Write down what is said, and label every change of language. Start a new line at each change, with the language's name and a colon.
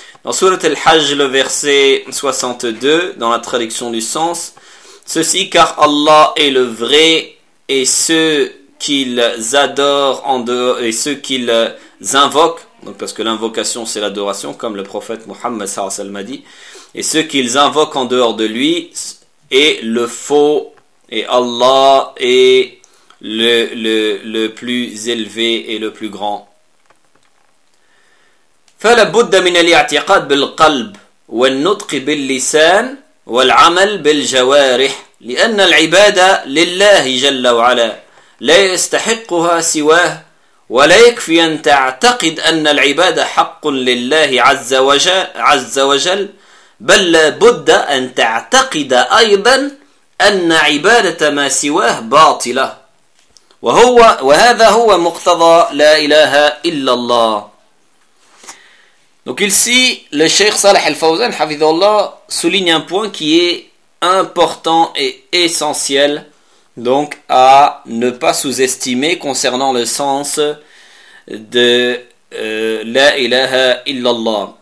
French: En sourate Al-Hajj, le verset 62, dans la traduction du sens, ceci, car Allah est le vrai, et ceux qu'ils adorent en dehors, et ceux qu'ils invoquent, donc parce que l'invocation c'est l'adoration, comme le prophète Muhammad sallallahu alayhi wa sallam a dit, et ceux qu'ils invoquent en dehors de lui est le faux, et Allah est le plus élevé et le plus grand.
Arabic: فلا بد من الاعتقاد بالقلب والنطق باللسان والعمل بالجوارح لان العباده لله جل وعلا لا يستحقها سواه ولا يكفي ان تعتقد ان العباده حق لله عز وجل بل لا بد ان تعتقد ايضا ان عباده ما سواه باطله وهذا هو مقتضى لا اله الا الله.
French: Donc ici, le Cheikh Salah al-Fawzan, Hafidhullah, souligne un point qui est important et essentiel, donc à ne pas sous-estimer concernant le sens de La ilaha illallah.